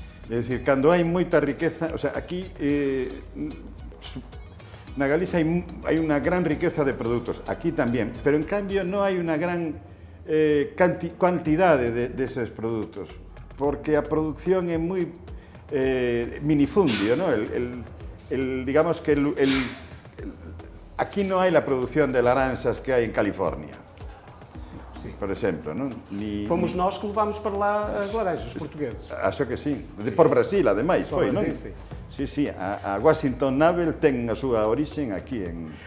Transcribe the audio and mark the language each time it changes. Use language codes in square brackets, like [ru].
[gl] É dicir, cando hai moita riqueza, o sea, aquí na Galiza hai unha gran riqueza de produtos, aquí tamén, pero en cambio non hai unha gran cantidade deses produtos, porque a produción é moi minifundio, ¿no? Digamos que aquí non hai la producción de laranxas que hai en California. Por exemplo, non? [pt] Fomos nós que levámos para lá as laranjas, os portugueses. [gl] Acho que sí. Por Brasil, ademais, foi, non? Sí. A Washington Navel ten a súa orixen aquí en...